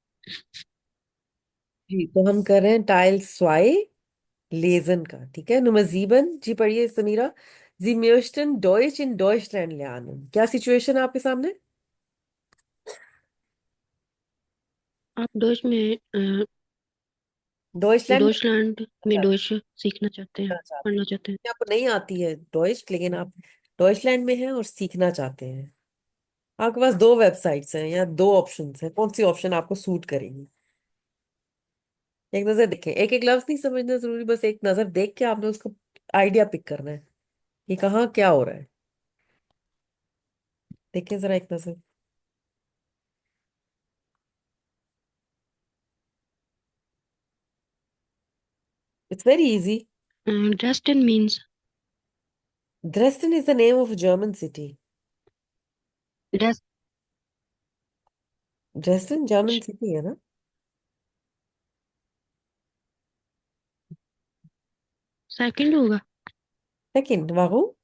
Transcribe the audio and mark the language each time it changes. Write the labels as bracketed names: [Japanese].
[Hindi] जी, तो हम कर रहे हैं टाइल स्वाई लेजन का। ठीक है, Nummer 7 जी पढ़िए Samira. [German] Sie möchten Deutsch in Deutschland lernen। [Hindi] क्या सिचुएशन है आपके सामने? आप डॉइचलैंड में डॉइचलैंड में जाना डॉइच सीखना चाहते हैं, चाहते पढ़ना चाहते हैं। हैं, आपको नहीं आती है डॉइच, लेकिन आप डॉइचलैंड में हैं और सीखना चाहते हैं। आपके पास दो वेबसाइट्स हैं या दो ऑप्शंस हैं, कौन सी ऑप्शन आपको सूट करेगी? एक नजर देखें, एक एक लफ्ज नहीं समझना जरूरी, बस एक नजर देख के आपने उसको आइडिया पिक करना है कि कहाँ क्या हो रहा है। देखें जरा एक नजर। [English] It's very easy. Dresden means Dresden is the name of a German city. ड्रेस [Hindi] Dresden German city है ना? सेकंड होगा। सेकंड वाहू?